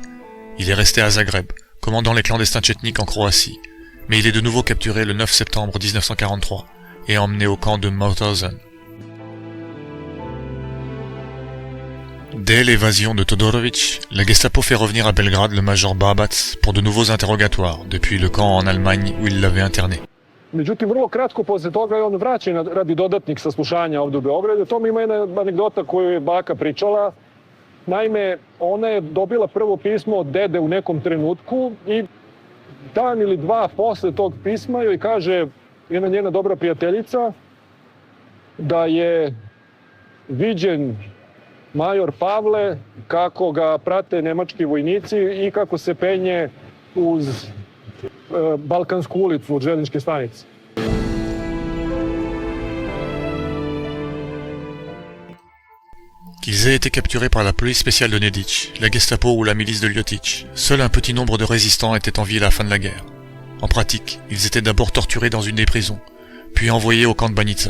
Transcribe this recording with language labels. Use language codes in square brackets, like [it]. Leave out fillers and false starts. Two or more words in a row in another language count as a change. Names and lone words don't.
[fr] Il est resté à Zagreb, commandant les clandestins tchétniques en Croatie, mais il est de nouveau capturé le 9 septembre 1943 et emmené au camp de Mauthausen. Dès l'évasion de Todorović, la Gestapo fait revenir à Belgrade le major Babac pour de nouveaux interrogatoires depuis le camp en Allemagne où il l'avait interné. [sr] Međutim, vrlo kratko posle toga je on vraćen radi dodatnih saslušanja ovde u Beogradu. O tome ima jedna anegdota koju je baka pričala. Naime, ona je dobila prvo pismo od dede u nekom trenutku i dan ili dva posle tog pisma joj kaže jedna njena dobra prijateljica da je viđen major Pavle, kako ga prate nemački vojnici i kako se penje uz Balkansku ulicu od željezničke stanice. [fr] Qu'ils aient été capturés par la police spéciale de Nedić, la Gestapo ou la milice de Ljotić, seul un petit nombre de résistants était en vie à la fin de la guerre. En pratique, ils étaient d'abord torturés dans une des prisons, puis envoyés au camp de Banjica.